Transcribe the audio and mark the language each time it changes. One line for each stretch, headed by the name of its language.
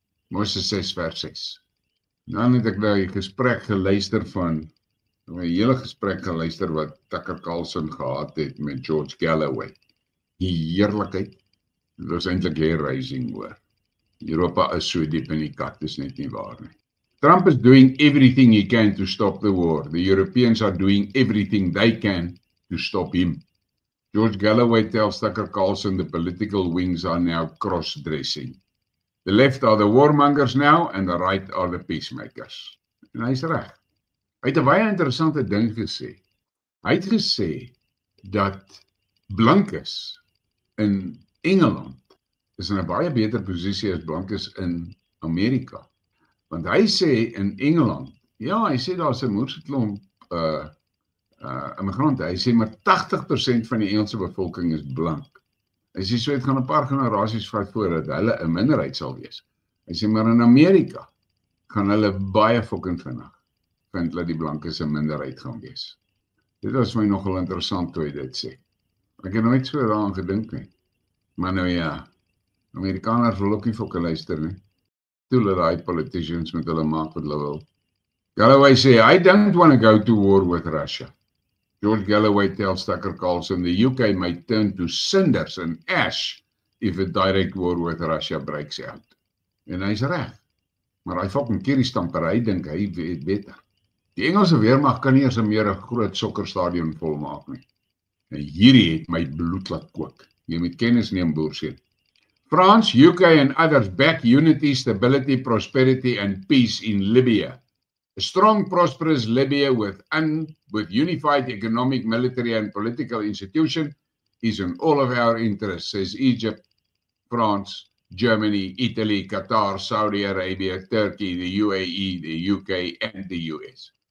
Afrikaans: Moses 6:6. Dan het ek daai gesprek geluister van, 'n hele gesprek geluister wat Tucker Carlson gehad het met George Galloway. Die heerlikheid, dit was eintlik hair raising hoor. Europa is so diep in die kat, dis net nie waar nie.
English: Trump is doing everything he can to stop the war. The Europeans are doing everything they can to stop him. George Galloway tells Tucker Carlson the political wings are now cross-dressing. The left are the warmongers now and the right are the peacemakers.
Afrikaans: En hy is reg. Hy het 'n baie interessante ding gesê. Hy het gesê dat blankes in Engeland is in 'n baie beter posisie as blankes in Amerika. Want hy sê in Engeland, ja, hy sê daar's 'n moerse klomp immigrante. Hy sê maar 80% van die Engelse bevolking is blank. Hy sê so het gaan 'n paar generasies vat voordat hulle 'n minderheid sal wees. Hy sê maar in Amerika gaan hulle baie fucking vinnig vind dat die blankes 'n minderheid gaan wees. Dit was my nogal interessant toe hy dit sê. Ek het nooit so daaraan gedink nie. Maar nou ja, Amerikaners wil ook nie fucking luister nie. Toe hulle daai politicians met hulle maak wat hulle wil.
English: Galloway sê, I don't want to go to war with Russia. George Galloway tells Tucker Carlson the UK may turn to cinders and ash if a direct war with Russia breaks out.
Afrikaans: En hy's reg. Maar hy fucking kieristampery dink hy weet beter. Die Engelse weermag kan nie eens meer 'n groot sokkerstadion volmaak nie. En hierdie het my bloed laat kook. Jy moet kennis neem, boerseun.
English: France, UK and others back unity, stability, prosperity and peace in Libya. A strong, prosperous Libya with unified economic, military and political institution is in all of our interests, says Egypt, France, Germany, Italy, Qatar, Saudi Arabia, Turkey, the UAE, the UK and the US.